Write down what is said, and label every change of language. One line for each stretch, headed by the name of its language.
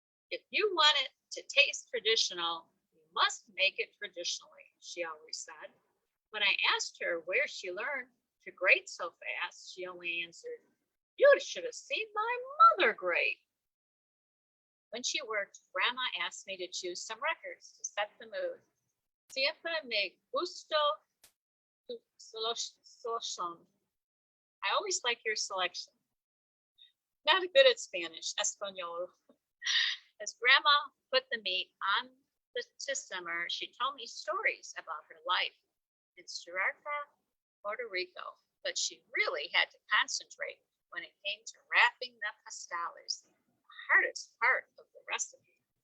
English: If you want it to taste traditional, you must make it traditionally, she always said. When I asked her where she learned to grate so fast, she only answered, You should have seen my mother grate. When she worked, Grandma asked me to choose some records to set the mood.
Spanish: Siempre me gustó tu selección.
English: I always like your selection. Not good at Spanish, Espanol. As Grandma put the meat on to simmer, she told me stories about her life in Suarca, Puerto Rico, but she really had to concentrate when it came to wrapping the pastelles, the hardest part of the recipe.